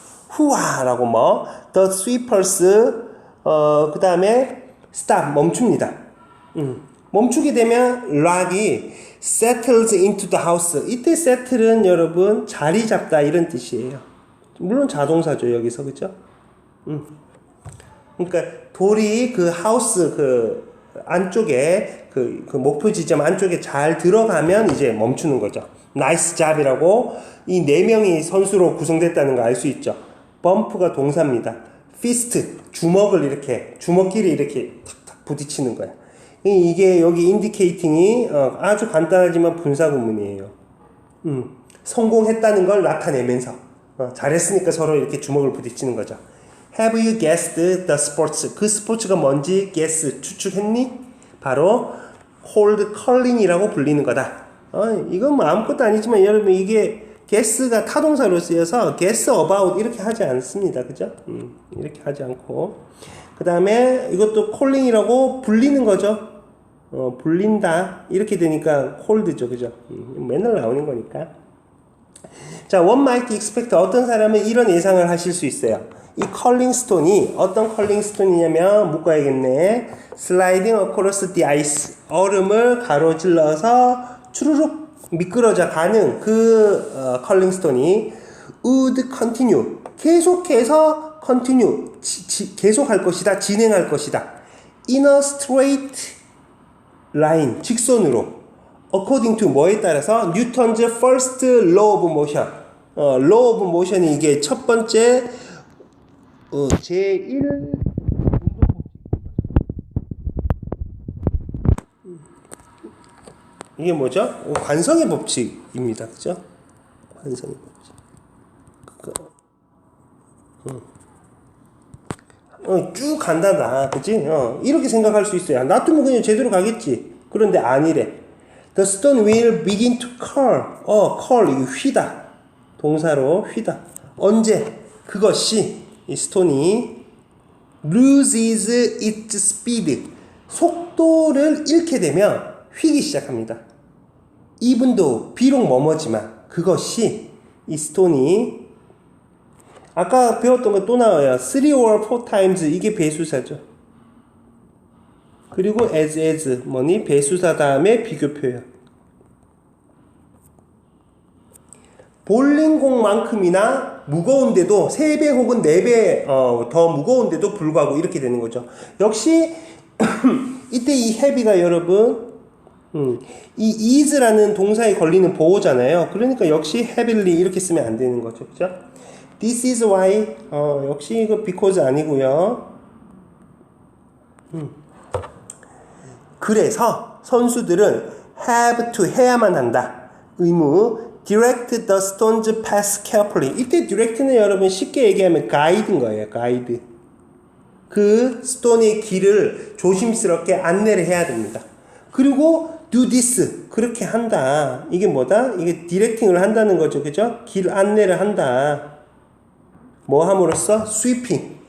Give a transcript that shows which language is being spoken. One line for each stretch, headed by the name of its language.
Korean: 후아라고
English: the sweepers
Korean: 그 다음에 stop 멈춥니다. 멈추게 되면 락이
English: settles into the house.
Korean: 이때 settle은 여러분 자리 잡다 이런 뜻이에요. 물론 자동사죠 여기서, 그죠? 그러니까 돌이 그 하우스 그 안쪽에 그 목표 지점 안쪽에 잘 들어가면 이제 멈추는 거죠. 나이스 잡이라고 이 네 명이 선수로 구성됐다는 거 알 수 있죠. 범프가 동사입니다. 피스트 주먹끼리 이렇게 탁탁 부딪히는 거야. 이게 여기 인디케이팅이 아주 간단하지만 분사 구문이에요. 성공했다는 걸 나타내면서 잘했으니까 서로 이렇게 주먹을 부딪히는 거죠.
English: Have you guessed the sports?
Korean: 그 스포츠가 뭔지 guess 추측했니? 바로 cold calling이라고 불리는 거다. 이건 뭐 아무것도 아니지만 여러분 이게 guess가 타동사로 쓰여서 guess about 이렇게 하지 않습니다. 그죠? 이렇게 하지 않고 그 다음에 이것도 calling이라고 불리는 거죠. 불린다 이렇게 되니까 cold죠. 그죠? 맨날 나오는 거니까. 자,
English: one might expect
Korean: 어떤 사람은 이런 예상을 하실 수 있어요. 이 컬링 스톤이 어떤 컬링 스톤이냐면 묶어야겠네.
English: sliding across the ice
Korean: 얼음을 가로질러서 추르륵 미끄러져 가는 그 컬링 스톤이
English: would continue
Korean: 계속해서 continue 계속할 것이다, 진행할 것이다.
English: in a straight line
Korean: 직선으로
English: according to
Korean: 뭐에 따라서
English: 뉴턴's first law of motion law of motion이
Korean: 이게 첫 번째 제1 이게 뭐죠? 관성의 법칙입니다. 그죠? 관성의 법칙. 쭉 간다, 그치? 이렇게 생각할 수 있어요. 놔두면 그냥 제대로 가겠지. 그런데 아니래.
English: The stone will begin to curl.
Korean: curl, 이거 휘다. 동사로 휘다. 언제? 그것이, 이 스톤이
English: loses its speed.
Korean: 속도를 잃게 되면 휘기 시작합니다. even though, 비록 뭐뭐지만, 그것이, 이 스톤이 아까 배웠던 거 또 나와요.
English: 3 or 4 times
Korean: 이게 배수사죠. 그리고 as 뭐니 배수사 다음에 비교표현. 볼링공만큼이나 무거운데도 3배 혹은 4배 더 무거운데도 불구하고 이렇게 되는 거죠. 역시 이때 이 heavy가 여러분 이 is라는 동사에 걸리는 보호잖아요. 그러니까 역시 heavily 이렇게 쓰면 안 되는 거죠. 그죠?
English: This is why
Korean: 역시 이거
English: because
Korean: 아니고요. 그래서 선수들은 have to 해야만 한다. 의무
English: direct the stone's path carefully.
Korean: 이때 direct는 여러분 쉽게 얘기하면 guide인 거예요.
English: guide.
Korean: 그 스톤의 길을 조심스럽게 안내를 해야 됩니다. 그리고
English: do this
Korean: 그렇게 한다. 이게 뭐다? 이게 디렉팅을 한다는 거죠. 그죠? 길 안내를 한다. 뭐 함으로써? sweeping.